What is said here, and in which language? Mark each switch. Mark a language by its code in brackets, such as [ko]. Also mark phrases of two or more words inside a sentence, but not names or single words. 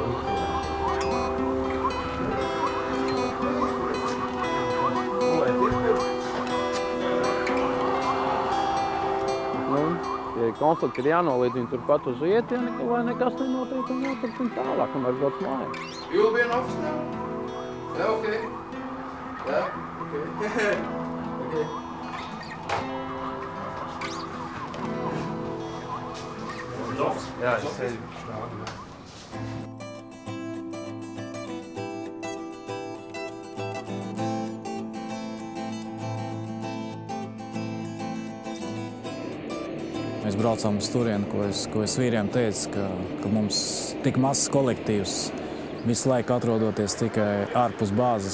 [lv] Konflikti ir jānolīdz viņi turpat uz vietu, lai nekas nenotiek un jāturpina tālāk, kamēr brauc mājās. [en] You will be an officer now? Yeah, okay. Yeah, okay. Okay. [lv] Jā, es sēžu. Mēs braucām uz turieni, ko es vīriem teicu, ka mums tik mazs kolektīvs, visu laiku atrodoties tikai ārpus bāzes.